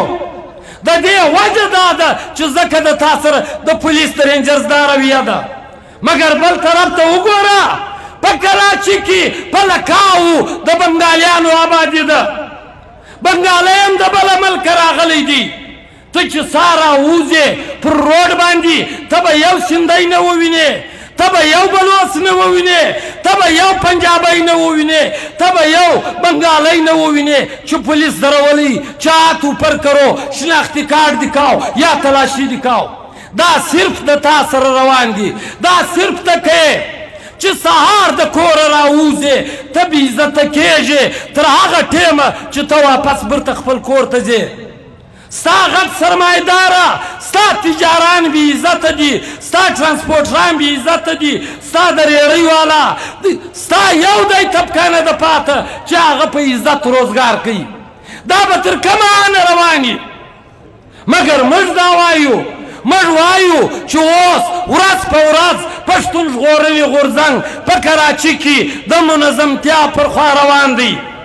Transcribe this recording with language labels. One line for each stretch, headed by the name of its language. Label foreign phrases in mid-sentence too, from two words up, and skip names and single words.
Pashto: د دې وجه دا ده چې ځکه د تا سره د پولیس د رینجرز دا رویه ده مګر بل طرف ته وګوره په کراچي کې په لکاو د بنګالیانو آبادي ده بنګالی هم د بله ملکه راغلی دی ته چې سا راوځې پر روډ باندې ته به یو سندی نه ووینې ته به یو بلوڅ نه ووینې ته به یو پنجابی نه ووینې ته به یو بنګالی نه ووینې چې پولیس درولی چا
Urdu: ہاتھ اوپر کرو شناختی کارت دکھاؤ یا تلاشی دکھاؤ
Pashto: دا صرف د تا سره روان دي دا صرف تکې چې سهار د کوره راوځې ته بې عزته کېږې تر هغه ټیمه چې ته واپس برته خپل کور ته ځې ستا غټ سرمایداره ستا تجاران بې عزته دي ستا ټرانسپورټران بې عزته دي ستا د ریړۍ والا ستا یو دی طبقه نه ده پاته چې هغه په عزت روزګار کوي دا به تر کومه رواني مګر موږ دا وایو موږ وایو چې اوس ورځ په ورځ پښتون ژغورنې غورځنګ په کراچي کې د منظمتیا پر خوا روان دی